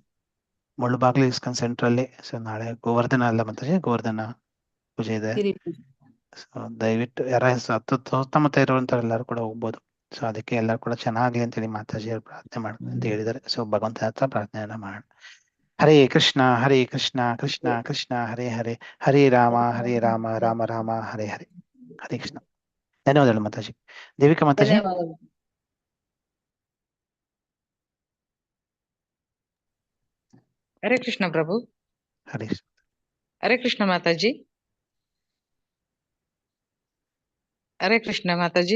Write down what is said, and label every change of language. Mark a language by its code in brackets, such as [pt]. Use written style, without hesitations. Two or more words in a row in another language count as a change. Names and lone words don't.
[kn] ಮುಳ್ಬಾಗ್ಲು ಇಸ್ಕಾನ್ ಸೆಂಟರ್ ಅಲ್ಲಿ. ಸೊ ನಾಳೆ ಗೋವರ್ಧನ ಅಲ್ಲ ಮಾತಾಜಿ, ಗೋವರ್ಧನ ಪೂಜೆ ಇದೆ. ಸೊ ದಯವಿಟ್ಟು ಯಾರ ಸುತ್ತಮುತ್ತ ಇರುವಂತ ಎಲ್ಲರೂ ಕೂಡ ಹೋಗ್ಬೋದು. ಸೊ ಅದಕ್ಕೆ ಎಲ್ಲರೂ ಕೂಡ ಚೆನ್ನಾಗ್ಲಿ ಅಂತ ಹೇಳಿ ಮಾತಾಜಿ ಅವ್ರು ಪ್ರಾರ್ಥನೆ ಮಾಡ್ಕೊಂಡು ಅಂತ ಹೇಳಿದ್ದಾರೆ. ಸೊ ಭಗವಂತ ಹತ್ರ ಪ್ರಾರ್ಥನೆಯನ್ನ ಮಾಡೋಣ. [sa] ಹರೇ ಕೃಷ್ಣ ಹರೇ ಕೃಷ್ಣ ಕೃಷ್ಣ ಕೃಷ್ಣ ಹರೇ ಹರೇ, ಹರೇ ರಾಮ ರಾಮ ರಾಮ ಹರೇ ಹರೇ. ಹರೇ ಕೃಷ್ಣ. [kn] ಧನ್ಯವಾದಗಳು ಮಾತಾಜಿ. ದೇವಿಕಾ ಮಾತಾಜಿ. [sa] ಹರೇ ಕೃಷ್ಣ ಪ್ರಭು. ಹರೇ ಕೃಷ್ಣ. ಹರೇ ಕೃಷ್ಣ ಮಾತಾಜಿ. ಹರೇ ಕೃಷ್ಣ ಮಾತಾಜಿ.